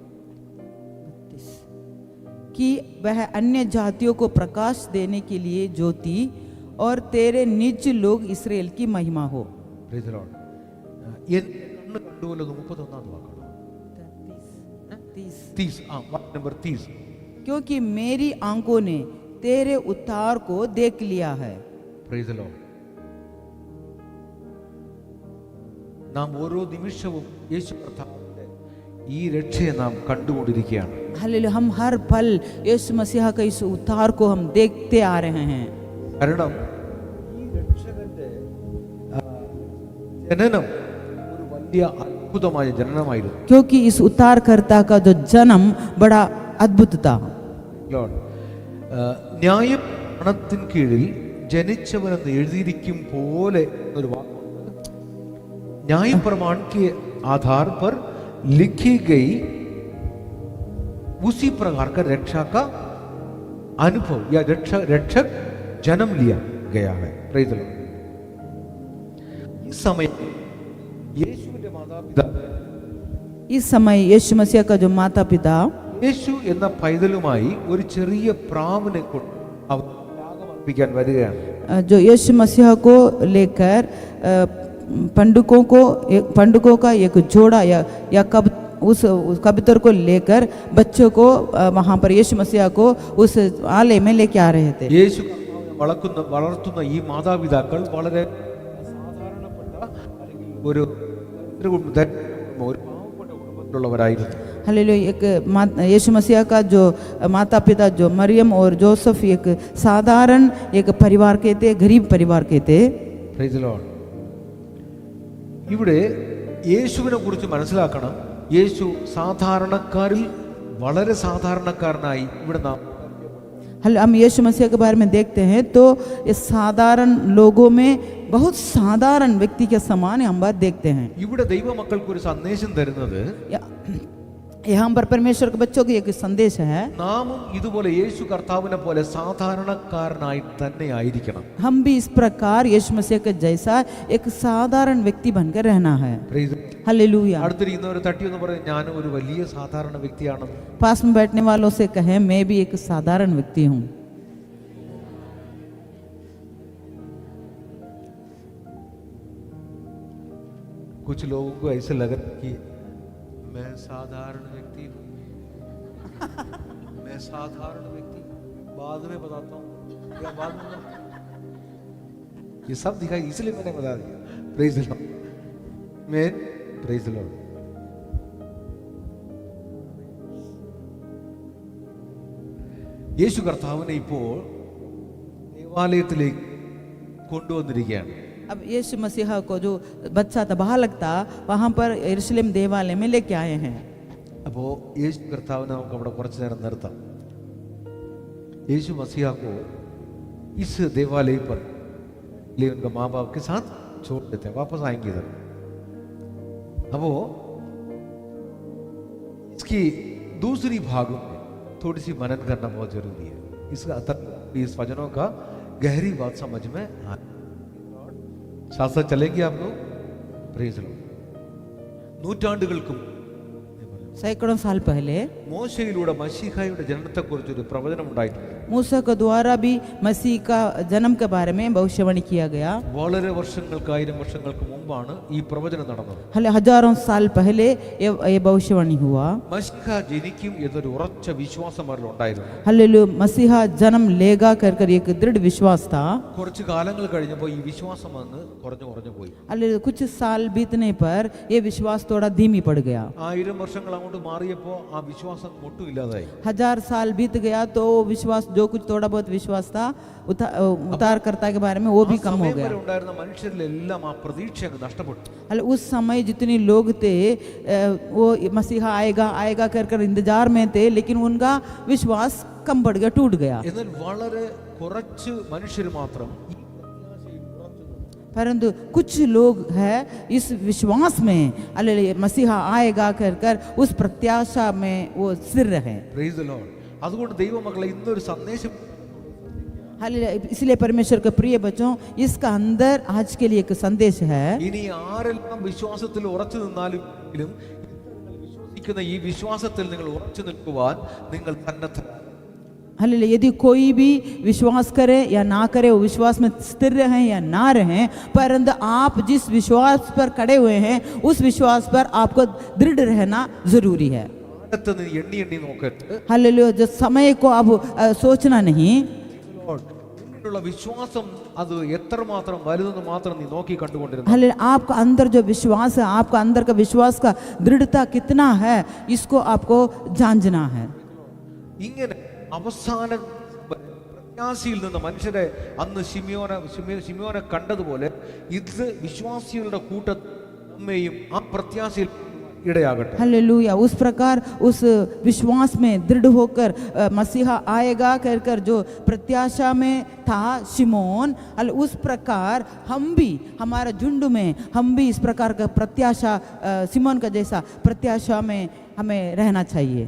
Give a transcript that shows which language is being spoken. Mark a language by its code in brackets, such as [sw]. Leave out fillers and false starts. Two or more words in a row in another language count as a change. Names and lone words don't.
[hi] कि वह अन्य जातियों को प्रकाश देने के लिए ज्योति और तेरे निज लोग इस्राएल की महिमा हो. [en] Praise the Lord. [ml] എന്നെ കണ്ണ് കണ്ടുവല്ലോ, 31 വാക്കാണ്. 30. [hi] क्योंकि मेरी आंखों ने तेरे उद्धार को देख लिया है. [en] Praise the Lord. [ml] നാം ഓരോ നിമിഷവും യേശു കർത്താവിന്റെ ഈ രക്ഷയെ നാം കണ്ടുകൊണ്ടിരിക്കുകയാണ്. [hi] हालेलुया, हम हर पल यीशु मसीह का इस उद्धार को हम देखते आ रहे हैं. [ml] കാരണം ഈ രക്ഷകന്റെ ജനനം ഒരു വലിയ അത്ഭുതമായ ജനനമായിരുന്നു. [hi] क्योंकि इस उद्धारकर्ता का जो जन्म बड़ा अद्भुत था. [ml] ലോർഡ്, ന്യായപ്രമാണത്തിൻ കീഴിൽ ജനിച്ചവനെന്ന് എഴുതിയിരിക്കും പോലെ ഒരു വാക്കുണ്ട്. [hi] न्याय के आधार पर लिखी गई उसी प्रकार का रक्षा का अनुभव या रक्षक जन्म लिया गया है. [en] Praise the Lord. [hi] इस समय [ml] യേശുവിന്റെ മാതാപിതാ [hi] इस समय यीशु मसीह का जो माता पिता [ml] യേശു എന്ന പൈതലുമായി ഒരു ചെറിയ പ്രാവിനെ കൊണ്ട് അവർ യാഗമർപ്പിക്കാൻ വരികയാണ്. [hi] जो यीशु मसीह को लेकर पंडुकों का एक जोड़ा या उस कबूतर को लेकर बच्चों को वहाँ पर यीशु मसीह को उस आलय में लेके आ रहे थे. [ml] യേശു വളർത്തുന്ന ഈ മാതാപിതാക്കൾ വളരെ സാധാരണപ്പെട്ട ഒരു പാവപ്പെട്ട കുടുംബത്തിലുള്ളവരായിരുന്നു. [hi] हालेलुया, एक यीशु मसीह का जो माता पिता जो मरियम और जोसेफ एक साधारण एक परिवार के थे, गरीब परिवार के थे. [en] Praise the Lord. [ml] ഇവിടെ യേശുവിനെ കുറിച്ച് മനസ്സിലാക്കണം. യേശു സാധാരണക്കാരിൽ വളരെ സാധാരണക്കാരനായി ഇവിടെ നാം [hi] हम यीशु मसीह के बारे में देखते हैं तो इस साधारण लोगों में बहुत साधारण व्यक्ति के समान हम बात देखते हैं. [ml] ഇവിടെ ദൈവമക്കൾക്ക് ഒരു സന്ദേശം തരുന്നത് [hi] यहाँ पर परमेश्वर के बच्चों की एक संदेश है, [ml] നാമും ഇതുപോലെ യേശു കർത്താവിനെ പോലെ സാധാരണക്കാരനായി തന്നെ ആയിരിക്കണം. [hi] हम भी इस प्रकार यीशु मसीह के जैसा एक साधारण व्यक्ति बनकर रहना है. हालेलुया. [ml] അടുത്തിരിക്കുന്നവർ തട്ടി എന്ന് പറയും, ഞാൻ ഒരു വലിയ സാധാരണ വ്യക്തിയാണ്. [hi] पास में बैठने वालों से कहें, मैं भी एक साधारण व्यक्ति हूँ. कुछ लोगों को ऐसे लग रहा है कि मैं साधारण व्यक्ति हूँ, मैं साधारण व्यक्ति बाद में बताता हूँ या बाद में ये सब दिखाई, इसलिए मैंने बता दिया. [en] Praise the Lord. मैं Praise the Lord. [ml] യേശു കർത്താവിനെ ഇപ്പോൾ ദേവാലയത്തിലേക്ക് കൊണ്ടുവന്നിരിക്കുകയാണ്. [hi] अब यीशु मसीह को जो बच्चा था, बालक था, वहाँ पर यरूशलेम देवालय में लेके आए हैं. [ml] അപ്പോൾ യേശു കർത്താവിനെ നമുക്ക് അവിടെ കുറച്ചു നേരം നിർത്താം. [hi] യേശു मसीहा को इस देवालय पर ले उनका माँ बाप के साथ छोड़ देते हैं, वापस आएंगे इधर. अब इसकी दूसरी भाग में थोड़ी सी मनन करना बहुत जरूरी है. इसका इस वचनों का गहरी बात समझ में आ, साथ साथ चलेंगे आप लोग. [en] Praise the Lord. നൂറ്റാണ്ടുകൾക്കും [hi] सैकड़ों साल पहले [ml] മോശയിലൂടെ മശീഹായുടെ ജനനത്തെക്കുറിച്ചൊരു പ്രവചനം ഉണ്ടായിട്ടുണ്ട്. [hi] मूसा के द्वारा भी मसीह का जन्म के बारे में भविष्यवाणी किया गया. [ml] വളരെ വർഷങ്ങൾക്ക് 1000 വർഷങ്ങൾക്ക് മുമ്പാണ് ഈ പ്രവചനം നടന്നത്. [hi] हजारों साल पहले ये भविष्यवाणी हुआ. [ml] മശീഹ ജനിക്കും എന്നൊരു ഉറച്ച വിശ്വാസം അവരിൽ ഉണ്ടായിരുന്നു. [hi] हालेलुया, मसीहा जन्म लेगा कर एक दृढ़ विश्वास था. [ml] കുറച്ച് കാലങ്ങൾ കഴിഞ്ഞപ്പോൾ ഈ വിശ്വാസം അങ്ങ് കുറഞ്ഞു പോയി. [hi] हालेलुया, कुछ साल बीतने पर ये विश्वास थोड़ा धीमी पड़ गया. [ml] 1000 വർഷങ്ങൾ അങ്ങോട്ട് മാറിയപ്പോൾ ആ വിശ്വാസം ഒട്ടും ഇല്ലാതായി. [hi] 1000 साल बीत गया तो विश्वास, जो कुछ थोड़ा बहुत विश्वास था उद्धारकर्ता के बारे में, वो भी कम हो गया. [ml] ഉണ്ടായിരുന്ന മനുഷ്യരിലെല്ലാം ആ പ്രതീക്ഷ അങ്ങ് നഷ്ടപ്പെട്ടു. [hi] उस समय जितने लोग थे वो मसीहा आएगा कर इंतजार में थे, लेकिन उनका विश्वास कम पड़ गया, टूट गया. [ml] എന്നാൽ വളരെ കുറച്ച് മനുഷ്യർ മാത്രം [hi] परंतु कुछ लोग हैं इस विश्वास में, हालेलुया, मसीहा आएगा कर उस प्रत्याशा में वो स्थिर रहे. [en] Praise the Lord. [ml] അതുകൊണ്ട് ദൈവമക്കളെ ഇന്നൊരു സന്ദേശം, [hi] हालेलुया, इसलिए परमेश्वर के प्रिय बच्चों, इसका अंदर आज के लिए एक संदेश है. [ml] ഇനി ആരെല്ലാം വിശ്വാസത്തിൽ ഉറച്ചു നിന്നാലും വിശ്വസിക്കുന്ന ഈ വിശ്വാസത്തിൽ നിങ്ങൾ ഉറച്ചു നിൽക്കുവാൻ നിങ്ങൾ തന്നെ [hi] हालेलुया, यदि कोई भी विश्वास करे या ना करे, वो विश्वास में स्थिर रहें या ना रहें, परंतु आप जिस विश्वास पर खड़े हुए हैं उस विश्वास पर आपको दृढ़ रहना जरूरी है. [ml] എണ്ണി നോക്കരുത്. [hi] हालेलुया, जो समय को अब सोचना नहीं. [ml] ഉള്ള വിശ്വാസം അത് എത്രമാത്രം വലുതെന്ന് മാത്രം നീ നോക്കി കണ്ടുകൊണ്ടിരുന്നു. [hi] हालेलुया, आपका अंदर जो विश्वास है, आपका अंदर का विश्वास का दृढ़ता कितना है, इसको आपको जांचना है. [ml] ഇങ്ങനെ അവസാന പ്രത്യാശയിൽ നിന്ന് മനുഷ്യരെ അന്ന് ശിമിയോനെ കണ്ടതുപോലെ ഇത് വിശ്വാസികളുടെ കൂട്ടത്തിൽ നമ്മെയും ആ പ്രത്യാശയിൽ ഇടയാകട്ടെ. [hi] हालेलुया, उस प्रकार उस विश्वास में दृढ़ होकर मसीहा आएगा कहकर जो प्रत्याशा में था शिमोन, उस प्रकार हम भी हमारा झुंड में हम भी इस प्रकार का प्रत्याशा शिमोन का जैसा प्रत्याशा में हमें रहना चाहिए.